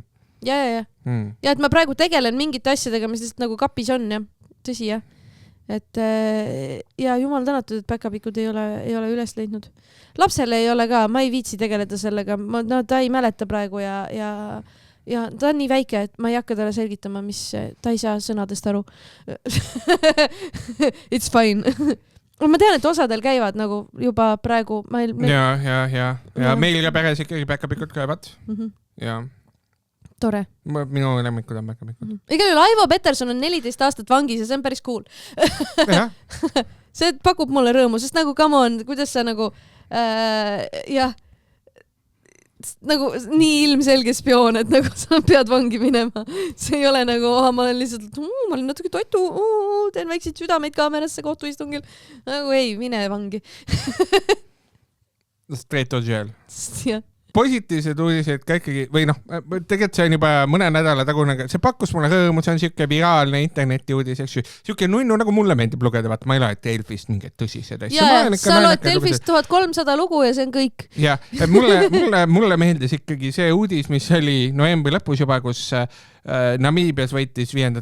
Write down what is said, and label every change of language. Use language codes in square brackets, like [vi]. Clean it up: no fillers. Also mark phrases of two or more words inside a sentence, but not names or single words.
[et] Ja, et ma praegu tegelen mingite asjadega, mis lihtsalt nagu kapis on, jah. Tõsi, jah. Et ja jumal tänatud, et päkapikud ei ole üles leidnud. Lapsele ei ole ka, ma ei viitsi tegeleda sellega, ta ei mäleta praegu ja ta on nii väike, et ma ei hakka talle selgitama, mis ta ei saa sõnadest aru. [en] It's fine. [et] Ma tean, et osadel käivad nagu juba praegu. Ja meil ka peres ikkagi päkapikud käivad. Ja tore. Minu lemmikud on päkapikud. Igal juhul Aivo Peterson on 14 aastat vangis ja see on päris cool. See pakub mulle rõõmu, sest nagu [en] come on, [et] kuidas sa nagu nagu nii ilmselge spioon, et nagu sa pead vangi minema. See ei ole nagu, ma olen lihtsalt, ma olen natuke toitu, teen väikseid südameid kaamerasse kohtuistungil. Nagu ei, mine vangi. [en] Straight to jail. [et] Jah. Positiivsed uudised ka ikkagi, või noh, tegelikult see on juba mõne nädala tagune, see pakkus mulle rõõmu, see on siuke viraalne interneti uudis, eks ju. Siuke nunnu, nagu mulle meeldib lugeda, vaata, ma ei loe Delfist mingid tõsised. Sa loed Delfist 1300 lugu ja see on kõik. Ja, mulle meeldis ikkagi see uudis, mis oli novembri lõpus juba, kus Namiibias võitis 5.